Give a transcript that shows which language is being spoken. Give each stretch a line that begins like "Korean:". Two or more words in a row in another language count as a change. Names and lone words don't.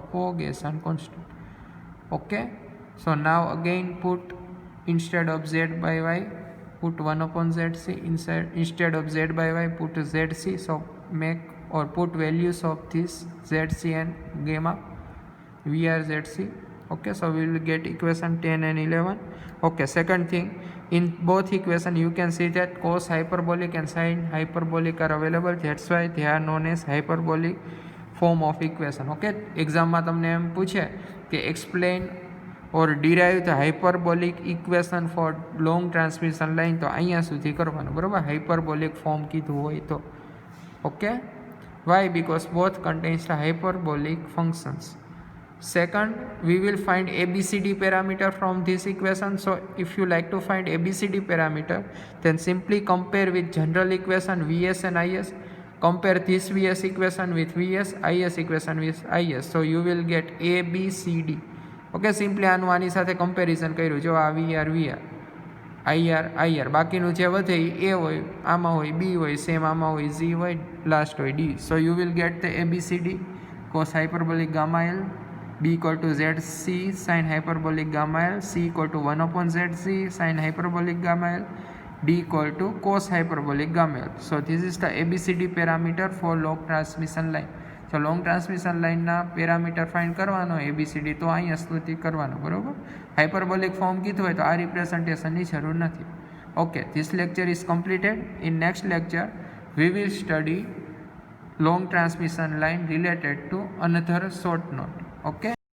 English: Okay, so now again put instead of z by y put 1 upon zc, instead of z by y put zc, so make or put values of this zc and gamma VRZC. Okay, so we will get equation 10 and 11. Okay, second thing, in both equation you can see that cos hyperbolic and sin hyperbolic are available, that's why they are known as hyperbolic form of equation. Okay, exam
Gujarati: માં તમને એમ પૂછે કે
English: explain or derive the hyperbolic equation for long transmission line,
Gujarati: તો અહીંયા સુધી કરવાનું, બરાબર?
English: hyperbolic form
Gujarati: કીધું હોય તો.
English: Okay, why? Because both contains the hyperbolic functions. Second, we will find ABCD parameter from this equation. So if you like to find ABCD parameter, then simply compare with general equation Vs and Is. Compare this Vs equation with Vs, Is equation with Is. So you will get ABCD. Okay, simply
Gujarati: આની સાથે
English: comparison કર્યું.
Gujarati: જો આ VR, IR, બાકીનું જે વધે A હોય, આમાં હોય B હોય, સેમ આમાં હોય Z હોય, લાસ્ટ હોય D.
English: So you will get the ABCD cos hyperbolic gamma L, B equal to ZC sin hyperbolic gamma L, C equal to 1 upon ZC sin hyperbolic gamma L, D equal to cos hyperbolic gamma L. So this is the ABCD parameter for long transmission line. So long transmission line
Gujarati: ના
English: parameter find
Gujarati: કરવાનો ABCD તો અહીંયા સ્તુતિ કરવાનો, બરોબર?
English: hyperbolic form
Gujarati: કીધું હોય તો આ representationની જરૂર નથી.
English: Okay, this lecture is completed. In next lecture we will study long transmission line related to another short note. Okay.